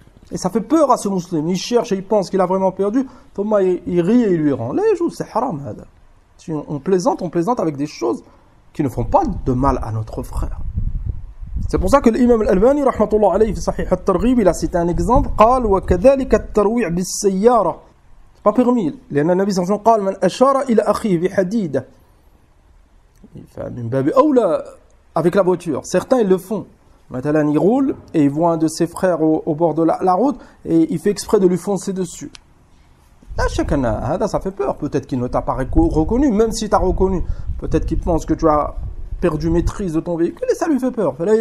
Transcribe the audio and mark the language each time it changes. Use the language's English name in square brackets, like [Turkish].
[French] Et ça fait peur à ce musulman. Il cherche et il pense qu'il a vraiment perdu. Thomas, il rit et il lui rend. Les jours, c'est haram. Si on plaisante avec des choses qui ne font pas de mal à notre frère. C'est pour ça que l'imam al-Albani rahmatullah alayhi fi sahih at-targhib il a cité un exemple [Arabic] قال وكذلك الترويع بالسيارة. [French] C'est pas permis [Arabic] لأن النبي صلى الله عليه وسلم قال من أشار إلى أخيه بحديدة. من باب أولى [French] avec la voiture. Certains ils le font. Maintenant il roule et il voit un de ses frères au bord de la route et il fait exprès de lui foncer dessus. Là, chacun ça fait peur. Peut-être qu'il ne t'a pas reconnu, même si t'a reconnu. Peut-être qu'il pense que tu as perdu maîtrise de ton véhicule et ça lui fait peur.